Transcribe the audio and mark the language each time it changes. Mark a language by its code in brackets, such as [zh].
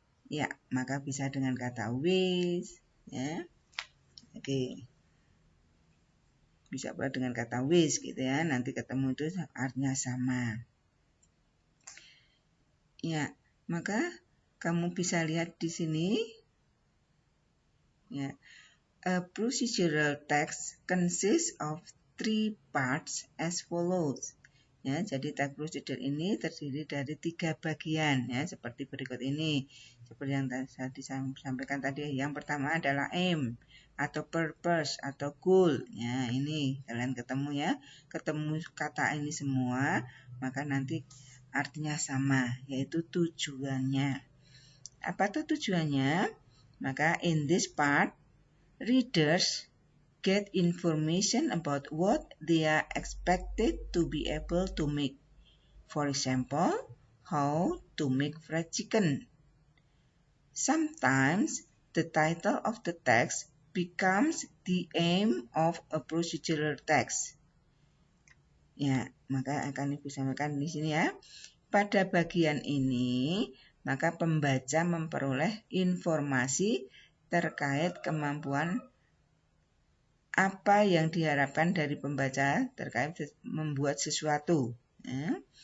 [id] Ya, maka bisa dengan kata ways ya. Oke. Bisa pula dengan kata ways gitu ya. Nanti ketemu itu artinya sama. Ya, maka kamu bisa lihat di sini ya. [en] A procedural text consists of 3 parts as follows. [id] Ya, jadi text procedure ini terdiri dari 3 bagian ya, seperti berikut ini. Seperti yang saya disampaikan tadi, yang pertama adalah aim atau purpose atau goal. Ya, ini kalian ketemu ya, ketemu kata ini semua, maka nanti artinya sama, yaitu tujuannya. Apa tuh tujuannya? [en] Maka in this part, readers get information about what they are expected to be able to make. For example, how to make fried chicken. Sometimes the title of the text becomes the aim of a procedural text. [id] Ya, maka akan Ibu sampaikan di sini ya. Pada bagian ini, maka pembaca memperoleh informasi terkait kemampuan apa yang diharapkan dari pembaca terkait membuat sesuatu. Ya.